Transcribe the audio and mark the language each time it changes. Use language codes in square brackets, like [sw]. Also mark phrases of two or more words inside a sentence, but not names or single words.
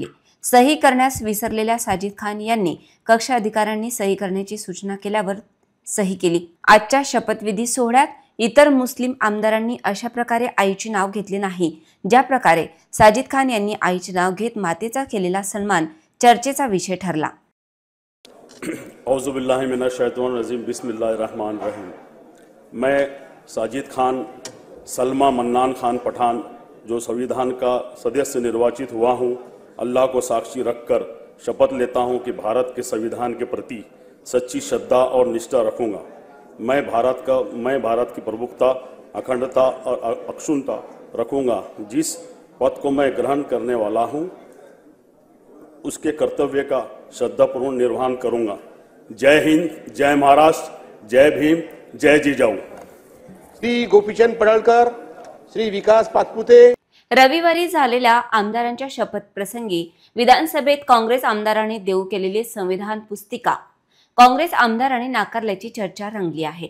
[mr] सही करण्यास विसरलेल्या साजिद खान यांनी कक्ष अधिकाऱ्यांनी सही करण्याची सूचना केल्यावर सही केली. आजच्या शपथविधी सोहळ्यात इतर मुस्लिम आमदारांनी अशा प्रकारे आईचे नाव घेतले नाही, ज्या प्रकारे साजिद खान यांनी आईचे नाव घेत मातेचा केलेला सन्मान चर्चेचा विषय ठरला. [ar] أعوذ بالله من الشيطان الرجيم بسم الله الرحمن الرحيم. [hi] मैं साजिद खान सलमा मन्नान खान पठान जो संविधान का सदस्य निर्वाचित हुआ हूँ, अल्लाह को साक्षी रखकर शपथ लेता हूँ कि भारत के संविधान के प्रति सच्ची श्रद्धा और निष्ठा रखूँगा. मैं भारत की प्रभुता, अखंडता और अक्षुण्णता रखूँगा. जिस पद को मैं ग्रहण करने वाला हूँ उसके कर्तव्य का श्रद्धापूर्ण निर्वहन करूँगा. जय हिंद, जय महाराष्ट्र, जय भीम, जय जिजाऊ. श्री गोपीचंद पडळकर, श्री विकास पाचपुते. [mr] रविवारी झालेल्या आमदारांच्या शपथ प्रसंगी विधानसभेत काँग्रेस आमदारांनी देऊ केलेली संविधान पुस्तिका काँग्रेस आमदारांनी नाकारल्याची चर्चा रंगली आहे.